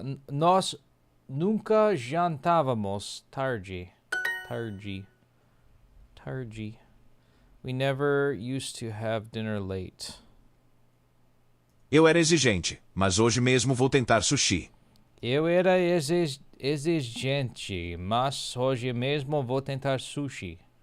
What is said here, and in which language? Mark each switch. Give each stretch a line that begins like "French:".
Portuguese: Nós nunca jantávamos tarde. Tarde.
English: We never used to have dinner late.
Portuguese: Eu era exigente, mas hoje mesmo vou tentar sushi. Eu era exigente, mas hoje mesmo vou tentar sushi.